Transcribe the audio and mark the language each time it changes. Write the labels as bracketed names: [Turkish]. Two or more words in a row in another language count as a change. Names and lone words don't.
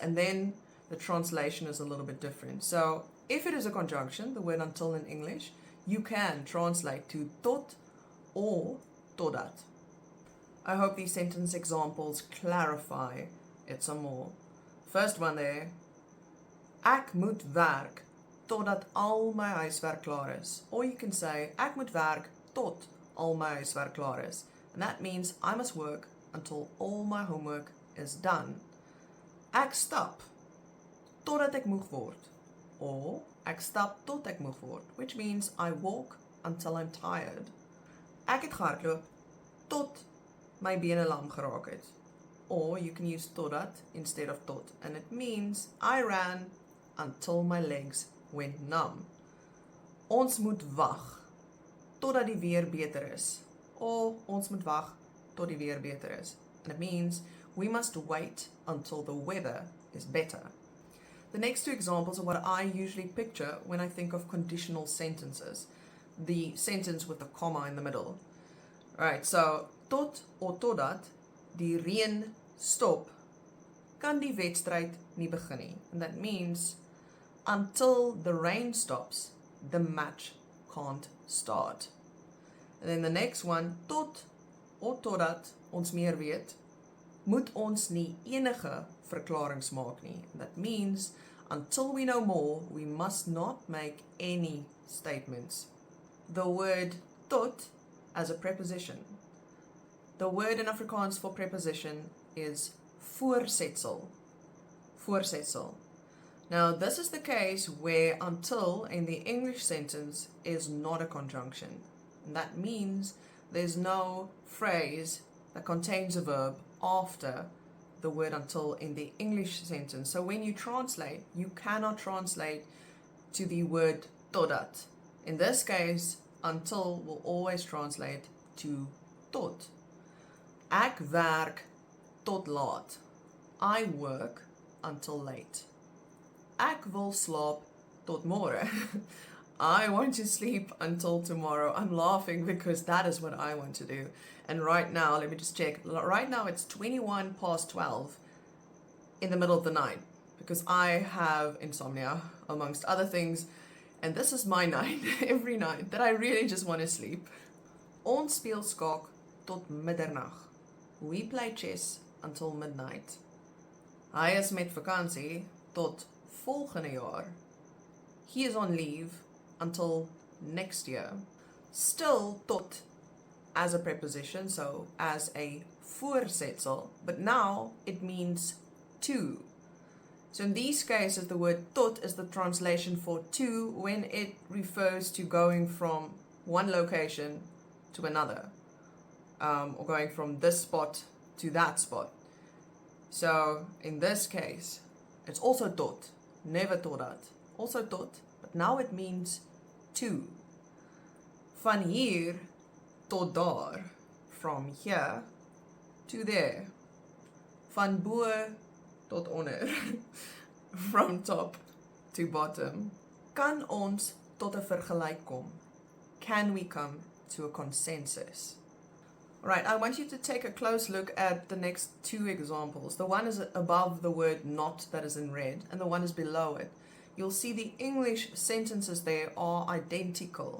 [English] And then the translation is a little bit different. So if it is a conjunction, the word until in English, you can translate to tot or totdat. I hope these sentence examples clarify it some more. First one there. [Afrikaans] Ek moet werk totdat al my huiswerk klaar is. [English] Or you can say, [Afrikaans] ek moet werk tot al my huiswerk klaar is. [English] And that means I must work until all my homework is done. [Afrikaans] Ek stap totdat ek moeg word. Or ek stap tot ek moeg word, [English] which means I walk until I'm tired. [Afrikaans] Ek het gehardloop tot my bene lam geraak het. [English] Or you can use totdat instead of tot, and it means I ran until my legs went numb. [Afrikaans] Ons moet wag totdat die weer beter is. Or ons moet wag tot die weer beter is. [English] And it means we must wait until the weather is better. The next two examples are what I usually picture when I think of conditional sentences. The sentence with the comma in the middle. Alright, so [Afrikaans] tot or totdat die reën stop, kan die wedstryd nie begin nie. [English] And that means until the rain stops, the match can't start. And then the next one, [Afrikaans] tot or totdat ons meer weet, moet ons nie enige verklarings maak nie. [English] And that means until we know more, we must not make any statements. The word tot as a preposition. The word in Afrikaans for preposition is voorsetsel. [Afrikaans] Voorsetsel. [English] Now, this is the case where until in the English sentence is not a conjunction. And that means there's no phrase that contains a verb after the word until in the English sentence. So when you translate, you cannot translate to the word totdat. In this case, until will always translate to tot. [Afrikaans] Ek werk tot laat. [English] I work until late. [Afrikaans] Ek wil slaap tot môre. [English] I want to sleep until tomorrow. I'm laughing because that is what I want to do. And right now, let me just check. Right now it's 21 past 12 in the middle of the night because I have insomnia amongst other things. And this is my night, every night, that I really just want to sleep. [Afrikaans] Ons speel skaak tot middernag. [English] We play chess until midnight. [Afrikaans] Hy is met vakansie tot volgende jaar. [English] He is on leave until next year. Still tot as a preposition, so as a voorsetsel, but now it means to. So in these cases, the word tot is the translation for to when it refers to going from one location to another, or going from this spot to that spot. So in this case, it's also tot, never totdat, also tot, but now it means to. [Afrikaans] Van hier tot daar, [English] from here to there. [Afrikaans] Van bo tot onder. [English] From top to bottom. [Afrikaans] Kan ons tot 'n vergelyk kom? [English] Can we come to a consensus? Right, I want you to take a close look at the next two examples. The one is above the word not that is in red, and the one is below it. You'll see the English sentences there are identical.